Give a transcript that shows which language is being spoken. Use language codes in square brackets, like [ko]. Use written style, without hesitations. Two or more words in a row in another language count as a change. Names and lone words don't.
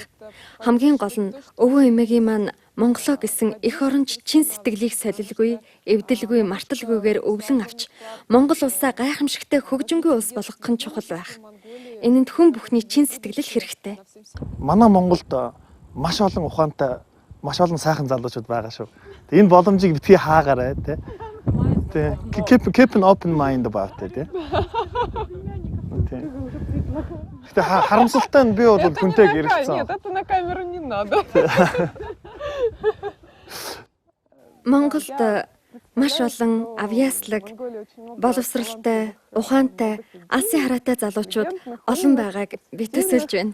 [mn] Хамгийн гол нь өвөө эмээгийн маань Монголоо гэсэн эх оронч чин сэтгэлийг солилгүй, эвдэлгүй, марталгүйгээр өвлөн авч Монгол улсаа гайхамшигтай хөгжингүй улс болгох нь чухал байх. энэнд хүн бүхний чин сэтгэл хэрэгтэй. Манай Монголд маш олон ухаантай, маш олон сайхан залуучууд байгаа шүү. Энэ боломжийг битгий хаагаарай тий. [en] Keep an open mind about it тий. [mn] Гэтэ харамсалтай нь би бол хүнтэй гэрэлцсэн. [ru] На камеру не надо. [mn] Монголд маш олон авьяаслаг, боловсралтай, ухаантай, алсын хараатай залуучууд олон байгааг би төсөөлж байна.